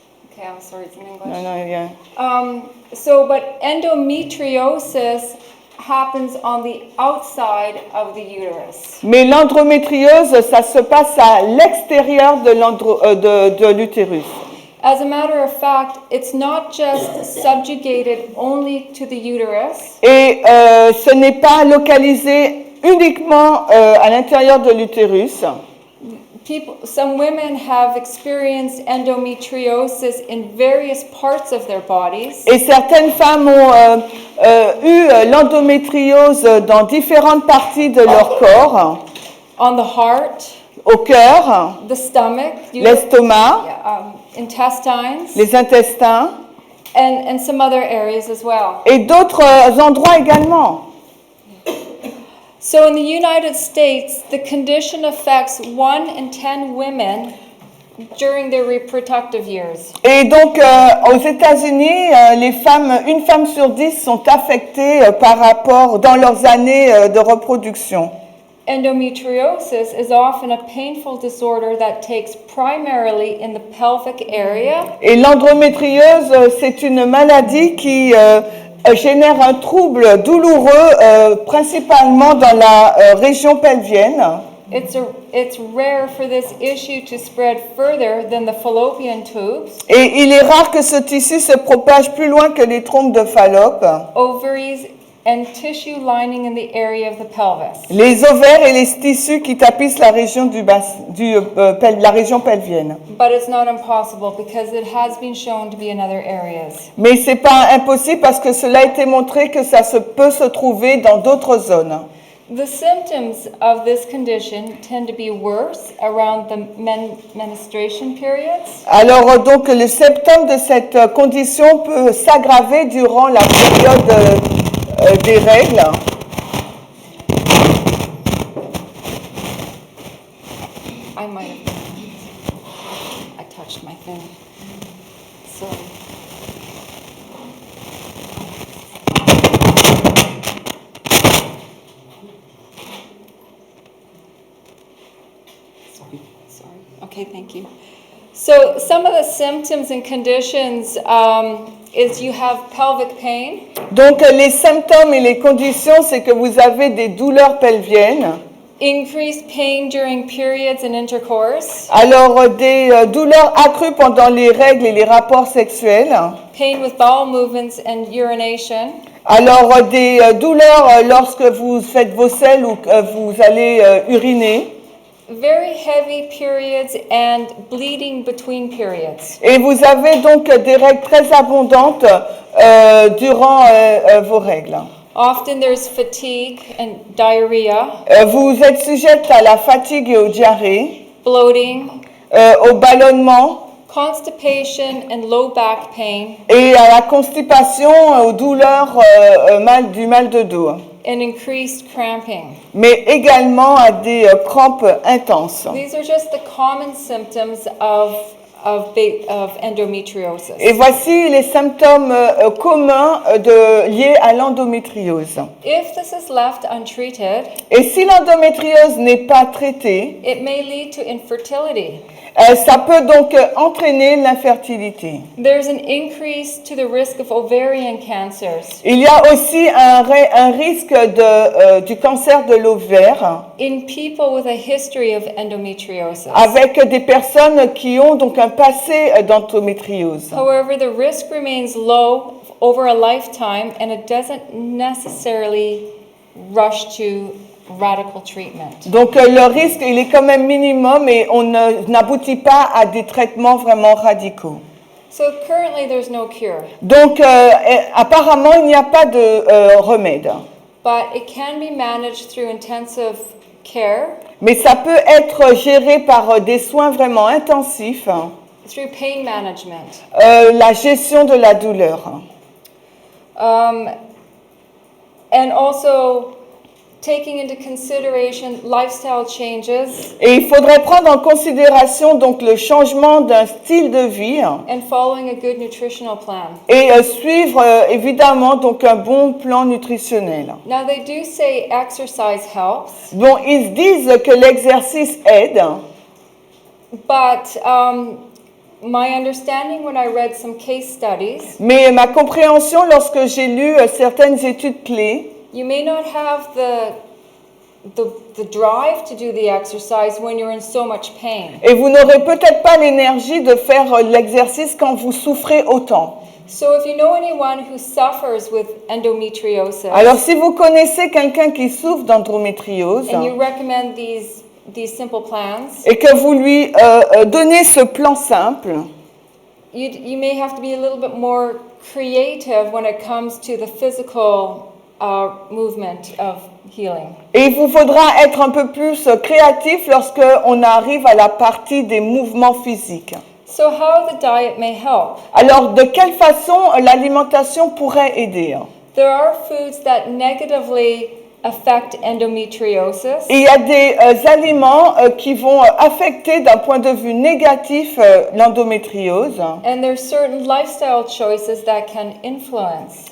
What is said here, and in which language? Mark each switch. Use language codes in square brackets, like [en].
[en] Okay, I'm sorry, it's in English. [fr] Non, non, il y a- [en] But endometriosis happens on the outside of the uterus. [fr] Mais l'endométriose, ça se passe à l'extérieur de l'utérus. [en] As a matter of fact, it's not just subjugated only to the uterus. [fr] Et ce n'est pas localisé uniquement à l'intérieur de l'utérus. [en] Some women have experienced endometriosis in various parts of their bodies. [fr] Et certaines femmes ont eu l'endométriose dans différentes parties de leur corps, [en] On the heart, [fr] au cœur, [en] the stomach, [fr] l'estomac, [en] intestines, [fr] les intestins [en] and some other areas as well. [fr] et d'autres endroits également. [en] So in the United States, the condition affects 1 in 10 women during their reproductive years. [fr] Et donc, aux États-Unis, une femme sur 10 sont affectées dans leurs années de reproduction. [en] Endometriosis is often a painful disorder that takes primarily in the pelvic area. [fr] Et l'endométriose, c'est une maladie qui génère un trouble douloureux, principalement dans la région pelvienne. [en] It's rare for this issue to spread further than the fallopian tubes, [fr] Et il est rare que ce tissu se propage plus loin que les trompes de Fallope. [en] ovaries, and tissue lining in the area of the pelvis. [fr] Les ovaires et les tissus qui tapissent la région la région pelvienne. [en] But it's not impossible because it has been shown to be in other areas. [fr] Mais c'est pas impossible parce que cela a été montré que ça peut se trouver dans d'autres zones. [en] The symptoms of this condition tend to be worse around the menstruation periods, [fr] Alors donc le symptôme de cette condition peut s'aggraver durant la période des règles. [en] I might have I touched my thing. Sorry. Sorry. Okay, thank you. So some of the symptoms and conditions is you have pelvic pain, [fr] Donc les symptômes et les conditions, c'est que vous avez des douleurs pelviennes. [en] increased pain during periods and intercourse, [fr] Alors des douleurs accrues pendant les règles et les rapports sexuels. [en] pain with bowel movements and urination, [fr] Alors des douleurs lorsque vous faites vos selles ou que vous allez uriner. [en] very heavy periods and bleeding between periods. [fr] Et vous avez donc des règles très abondantes durant vos règles. [en] Often there's fatigue and diarrhea, [fr] Vous êtes sujette à la fatigue et aux diarrhées, [en] bloating, [fr] au ballonnement [en] constipation and low back pain, [fr] et à la constipation, aux douleurs du mal de dos, [en] and increased cramping. [fr] mais également à des crampes intenses. [en] These are just the common symptoms of endometriosis. [fr] Et voici les symptômes communs liés à l'endométriose. [en] If this is left untreated, [fr] Et si l'endométriose n'est pas traitée, [en] it may lead to infertility. [fr] ça peut donc entraîner l'infertilité. [en] There's an increase to the risk of ovarian cancers. [fr] Il y a aussi un risque du cancer de l'ovaire [en] In people with a history of endometriosis. [fr] avec des personnes qui ont donc un passé d'endométriose. [en] However, the risk remains low over a lifetime and it doesn't necessarily rush to radical treatment. [fr] Donc le risque, il est quand même minimum et on n'aboutit pas à des traitements vraiment radicaux. [en] So currently there's no cure, [fr] Donc apparemment, il n'y a pas de remède. [en] but it can be managed through intensive care, [fr] Mais ça peut être géré par des soins vraiment intensifs, [en] through pain management. [fr] la gestion de la douleur. [en] And also taking into consideration lifestyle changes [fr] Et il faudrait prendre en considération donc le changement d'un style de vie [en] and following a good nutritional plan. [fr] et suivre évidemment donc un bon plan nutritionnel. [en] Now they do say exercise helps, [fr] Bon, ils disent que l'exercice aide, [en] but my understanding when I read some case studies, [fr] mais ma compréhension lorsque j'ai lu certaines études clés, [en] you may not have the drive to do the exercise when you're in so much pain. [fr] et vous n'aurez peut-être pas l'énergie de faire l'exercice quand vous souffrez autant. [en] So if you know anyone who suffers with endometriosis, [fr] Alors si vous connaissez quelqu'un qui souffre d'endométriose [en] and you recommend these simple plans, [fr] et que vous lui donnez ce plan simple, [en] you may have to be a little bit more creative when it comes to the physical movement of healing. [fr] et il vous faudra être un peu plus créatif lorsque on arrive à la partie des mouvements physiques. [en] So how the diet may help. [fr] Alors de quelle façon l'alimentation pourrait aider? [en] There are foods that negatively affect endometriosis. [fr] Et il y a des aliments qui vont affecter d'un point de vue négatif l'endométriose. [en] And there's certain lifestyle choices that can influence.